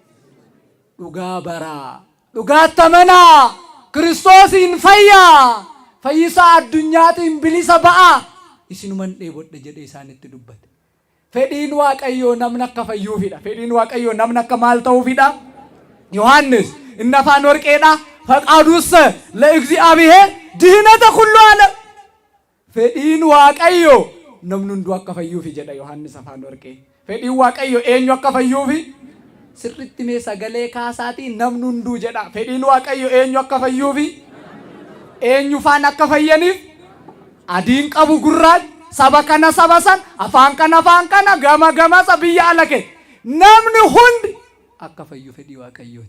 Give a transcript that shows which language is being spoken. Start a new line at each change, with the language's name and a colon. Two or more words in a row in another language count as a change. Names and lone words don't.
Oromo: Dhugaa baraa, dhugaatti amanaa, Kiristoosiin fayyaa, fayyisaa addunyaatiin bilisa ba'aa. Isinuman dheebodhe jedhee isaanitti dubbate. Fedhiin Waaqayyoo namni akka fayyuufidha. Fedhiin Waaqayyoo namni akka maal ta'uufidha? Yohaannis inni afaan warqeedha.
Geez: ፈቃዱስ ለእግዚአብሔር ድህነተ ኩሉ ዓለም
Oromo: fedhiin Waaqayyoo namni hunduu akka fayyuuf jedha Yohaannis afaan warqee. Fedhiin Waaqayyoo eenyu akka fayyuuf? Sirriitti mee sagalee kaasaatiin namni hunduu jedha. Fedhiin Waaqayyoo eenyu akka fayyuuf? Eenyu faan akka fayyaniif? Adiin qabu gurraacha, saba kana saba san, afaan kana gama gama biyya alake namni hundi akka fayyu fedhii Waaqayyooti.